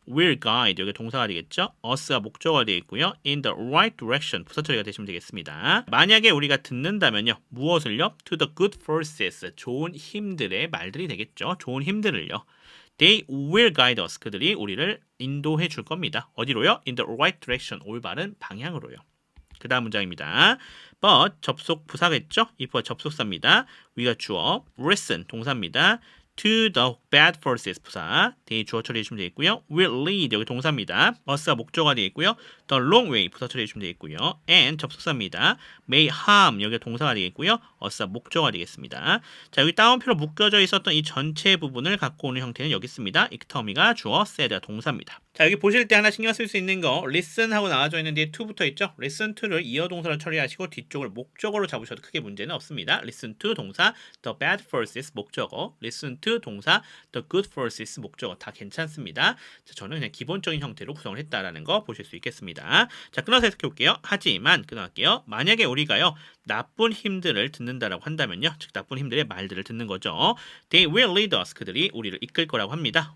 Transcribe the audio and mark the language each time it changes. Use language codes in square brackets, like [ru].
[en] will guide [ko] 여기 동사가 되겠죠. us가 목적어가 되어 있고요. [en] in the right direction [ko] 부사 처리가 되시면 되겠습니다. 만약에 우리가 듣는다면요. 무엇을요? [en] to the good forces [ko] 좋은 힘들의 말들이 되겠죠. 좋은 힘들을요. [en] They will guide us [ko] 그들이 우리를 인도해 줄 겁니다. 어디로요? [en] in the right direction [ko] 올바른 방향으로요. 그 다음 문장입니다. but 접속 부사겠죠? if가 접속사입니다. 위가 주어 listen 동사입니다. [en] to the bad forces [ko] 부사 they 주어 처리해 주시면 되겠고요. [en] will lead [ko] 여기 동사입니다. us가 목적어가 되어 있고요. [en] the long way [ko] 부사 처리해 주시면 되겠고요. and 접속사입니다. [en] may harm [ko] 여기 동사가 되겠고요. us가 목적어가 되겠습니다. 자, 여기 따옴표로 묶여져 있었던 이 전체 부분을 갖고 오는 형태는 여기 있습니다. ectom이가 주어, said가 동사입니다. 자, 여기 보실 때 하나 신경 쓸 수 있는 거 listen 하고 나와져 있는 뒤에 to 붙어 있죠. [en] listen to [ko] 를 이어 동사로 처리하시고 뒤쪽을 목적어로 잡으셔도 크게 문제는 없습니다. [en] listen to [ko] 동사, [en] the bad forces [ko] 목적어, listen to 동사, [en] the good forces [ko] 목적어 다 괜찮습니다. 자, 저는 그냥 기본적인 형태로 구성을 했다라는 거 보실 수 있겠습니다. 자, 끊어서 해석해 볼게요. 하지만 끊어갈게요. 만약에 우리가요 나쁜 힘들을 듣는다라고 한다면요, 즉 나쁜 힘들의 말들을 듣는 거죠. [en] They will lead us [ko] 그들이 우리를 이끌 거라고 합니다.